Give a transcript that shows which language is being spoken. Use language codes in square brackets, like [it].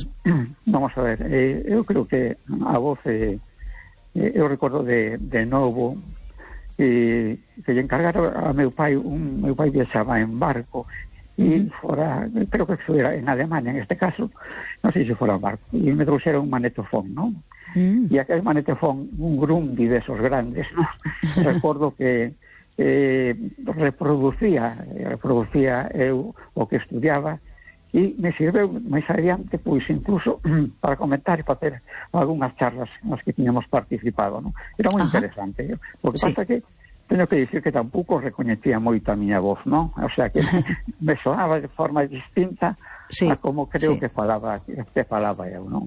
[es] Sí. Vamos a ver, yo creo que a vos, yo recuerdo de nuevo... [gl] E que lle encargara a meu pai, meu pai viaxaba en barco e fora, [es] creo que fuera en Alemania, en este caso, [gl] non sei se fora en barco, e me trouxera un magnetofón, non? [es] E aquel magnetofón, un Grundy de esos grandes, ¿no? [gl] Recordo que reproducía eu o que estudiaba e me sirveu máis adiante, pois, incluso para comentar e para ter algunhas charlas nas que tínhamos participado, ¿no? Era moi interesante. O que pasa que teño que dicir que tampouco recoñecía moito a miña voz, ¿no? O sea, que me soaba de forma distinta a como creo que falaba eu, ¿no?